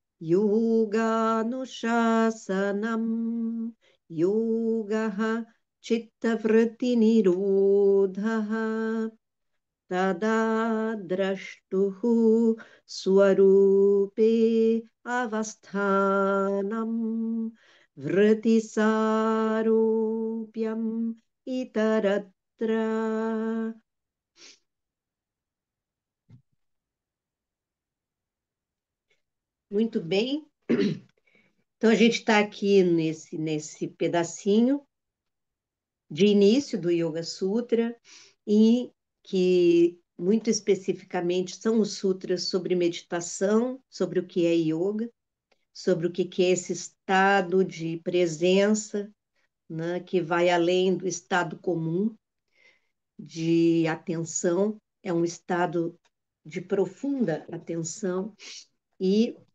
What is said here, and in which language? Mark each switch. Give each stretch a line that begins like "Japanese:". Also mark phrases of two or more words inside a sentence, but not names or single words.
Sanskrit: योगानुशासनम् योगः चित्तवृत्ति निरोधः तदा द्रष्टुः स्वरूपे अवस्थानम् वृत्तिसारूप्यम् इतरत्र.
Portuguese: Muito bem. Então, a gente está aqui nesse pedacinho de início do Yoga Sutra, e que muito especificamente são os sutras sobre meditação, sobre o que é yoga, sobre o que é esse estado de presença, né, que vai além do estado comum de atenção, é um estado de profunda atenção, e